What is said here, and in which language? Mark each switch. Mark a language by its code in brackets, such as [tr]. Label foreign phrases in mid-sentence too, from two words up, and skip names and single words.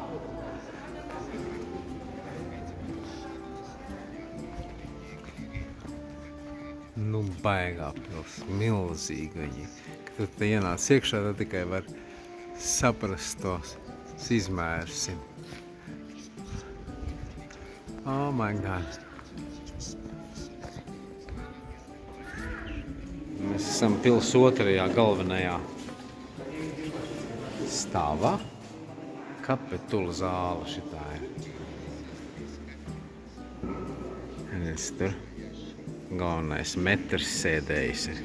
[lv] Nu, baigā pils, milzīga viņa. Kad tu te ienāc iekšā, tad tikai var saprast tos izmērus. [en] Oh my God. [lv] Mēs esam pils otrajā galvenajā stāvā. Kapitula zāle šitā ir. Redz, tur galvenais metrs sēdējis ir.